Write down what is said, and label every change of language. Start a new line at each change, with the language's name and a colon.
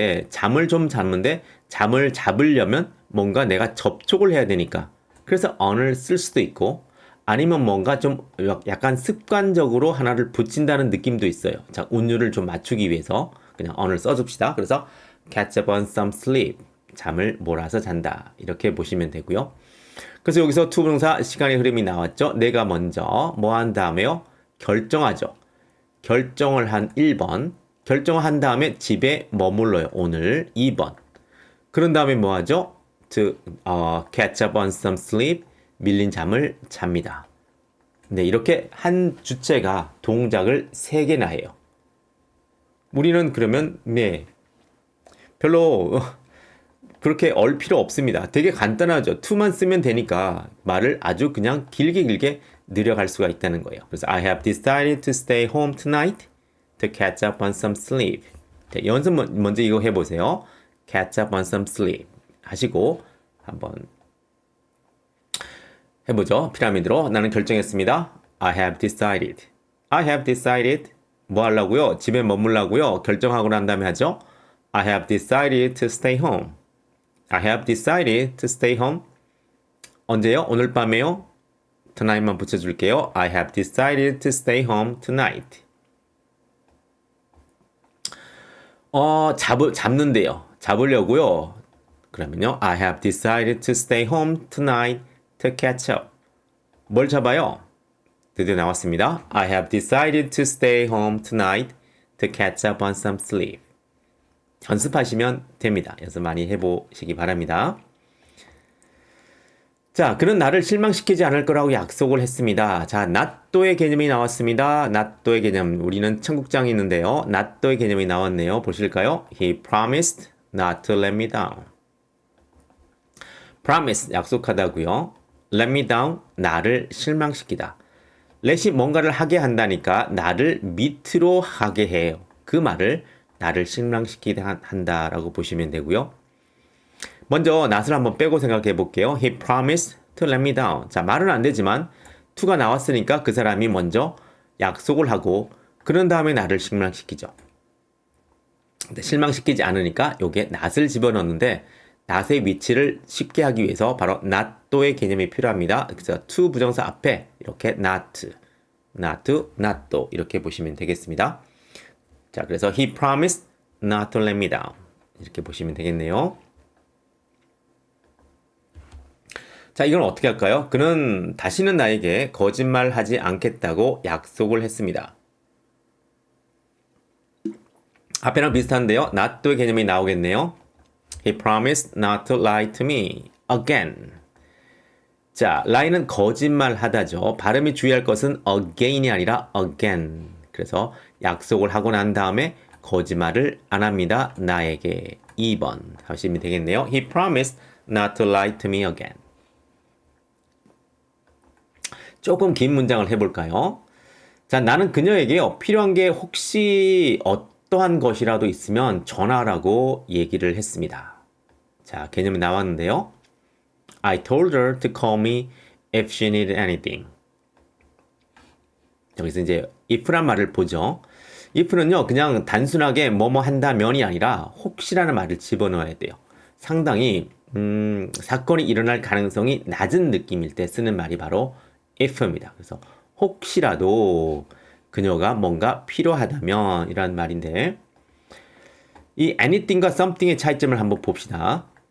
Korean: 잠을 좀 잡는데 잠을 잡으려면 뭔가 내가 접촉을 해야 되니까. 그래서 on을 쓸 수도 있고 아니면 뭔가 좀 약간 습관적으로 하나를 붙인다는 느낌도 있어요. 자, 운율을 좀 맞추기 위해서 그냥 on을 써줍시다. 그래서
English: catch up on some sleep.
Korean: 잠을 몰아서 잔다. 이렇게 보시면 되고요. 그래서 여기서 투부정사 시간의 흐름이 나왔죠. 내가 먼저 뭐 한 다음에요? 결정하죠. 결정을 한 1번. 결정을 한 다음에 집에 머물러요. 오늘 2번. 그런 다음에 뭐 하죠?
English: To catch up on some sleep.
Korean: 밀린 잠을 잡니다. 네, 이렇게 한 주체가 동작을 3개나 해요. 우리는 그러면 별로 그렇게 얼 필요 없습니다. 되게 간단하죠. to만 쓰면 되니까 말을 아주 그냥 길게 늘려갈 수가 있다는 거예요. 그래서
English: I have decided to stay home tonight to catch up on some sleep.
Korean: 자, 연습 먼저 이거 해보세요.
English: catch up on some sleep
Korean: 하시고 한번 해보죠. 피라미드로 나는 결정했습니다.
English: I have decided. I have decided.
Korean: 뭐 하려고요? 집에 머물라고요? 결정하고 난 다음에 하죠.
English: I have decided to stay home. I have decided to stay home.
Korean: 언제요? 오늘 밤에요? tonight만 붙여줄게요.
English: I have decided to stay home tonight.
Korean: 잡는데요. 잡으려고요. 그러면요.
English: I have decided to stay home tonight to catch up.
Korean: 뭘 잡아요? 드디어 나왔습니다.
English: I have decided to stay home tonight to catch up on some sleep.
Korean: 연습하시면 됩니다. 연습 많이 해보시기 바랍니다. 자, 그는 나를 실망시키지 않을 거라고 약속을 했습니다. 자, not도의 개념이 나왔습니다. not도의 개념. 우리는 청국장이 있는데요. not도의 개념이 나왔네요. 보실까요?
English: He promised not to let me down.
Korean: promise, 약속하다고요.
English: let me down,
Korean: 나를 실망시키다. let이 뭔가를 하게 한다니까 나를 밑으로 하게 해요. 그 말을 나를 실망시키게 한다라고 보시면 되고요. 먼저 not을 한번 빼고 생각해 볼게요.
English: He promised to let me down.
Korean: 자, 말은 안 되지만 to가 나왔으니까 그 사람이 먼저 약속을 하고 그런 다음에 나를 실망시키죠. 근데 실망시키지 않으니까 요게 not을 집어넣는데 not의 위치를 쉽게 하기 위해서 바로 not도의 개념이 필요합니다. 그래서 to 부정사 앞에 이렇게 not, not도 이렇게 보시면 되겠습니다. 자, 그래서
English: he promised not to let me down.
Korean: 이렇게 보시면 되겠네요. 자, 이건 어떻게 할까요? 그는 다시는 나에게 거짓말하지 않겠다고 약속을 했습니다. 앞에랑 비슷한데요. not의 개념이 나오겠네요.
English: He promised not to lie to me again.
Korean: 자, lie는 거짓말하다죠. 발음이 주의할 것은 again이 아니라 again. 그래서 약속을 하고 난 다음에 거짓말을 안 합니다. 나에게. 2번 하시면 되겠네요.
English: He promised not to lie to me again.
Korean: 조금 긴 문장을 해볼까요? 자, 나는 그녀에게요. 필요한 게 혹시 어떠한 것이라도 있으면 전화라고 얘기를 했습니다. 자, 개념이 나왔는데요.
English: I told her to call me if she needed anything.
Korean: 여기서 이제 if란 말을 보죠. if는요, 그냥 단순하게 뭐뭐 한다면이 아니라 혹시라는 말을 집어넣어야 돼요. 상당히 사건이 일어날 가능성이 낮은 느낌일 때 쓰는 말이 바로 if입니다. 그래서 혹시라도 그녀가 뭔가 필요하다면 이란 말인데 이 anything과 something의 차이점을 한번 봅시다.